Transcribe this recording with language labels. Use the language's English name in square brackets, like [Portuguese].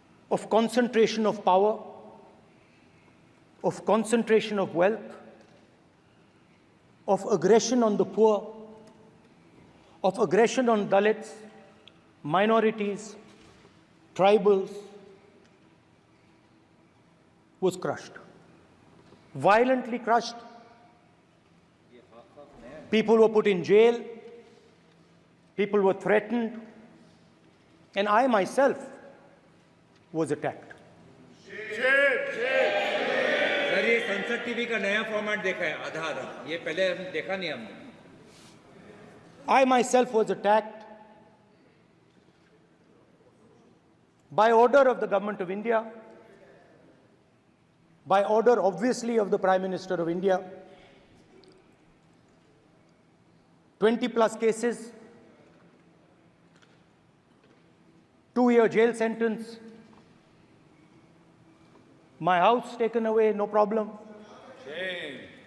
[English] of concentration of power, of concentration of wealth, of aggression on the poor, of aggression on Dalits, minorities, tribals, was crushed, violently crushed. People were put in jail, people were threatened, and I myself was attacked. [Hindi] Sir ये संसद TV का नया format देखा है आधा ये पहले देखा नहीं हमने. [English] I myself was attacked by order of the government of India, by order obviously of the Prime Minister of India. 20+ cases, 2-year jail sentence, my house taken away, no problem. Shame.